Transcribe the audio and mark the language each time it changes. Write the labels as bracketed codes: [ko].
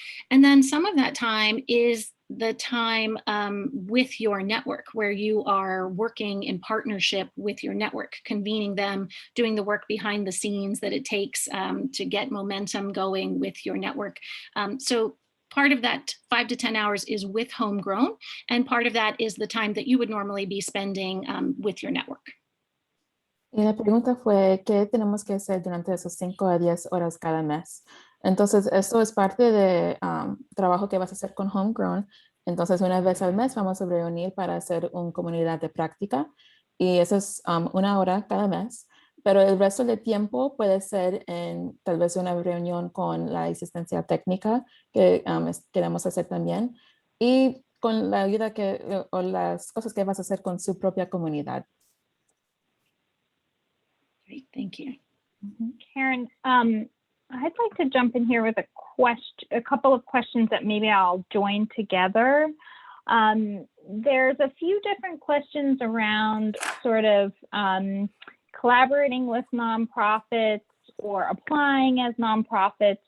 [en] And then some of that time is the time with your network, where you are working in partnership with your network, convening them, doing the work behind the scenes that it takes to get momentum going with your network. So part of that 5 to 10 hours is with Homegrown, and part of that is the time that you would normally be spending with your network. [es] Y la pregunta fue, ¿qué tenemos que hacer durante esos 5 a 10 horas cada mes? Entonces, esto es parte de trabajo que vas a hacer con Homegrown. Entonces, una vez al mes vamos a reunir para hacer una comunidad de práctica. Y eso es 1 hora cada mes. Pero el resto del tiempo puede ser en tal vez una reunión con la asistencia técnica que queremos hacer también. Y con la ayuda o las cosas que vas a hacer con su propia comunidad. [en] Great, thank you. Karen, I'd like to jump in here with a couple of questions that maybe I'll join together. There's a few different questions around sort of collaborating with nonprofits or applying as nonprofits.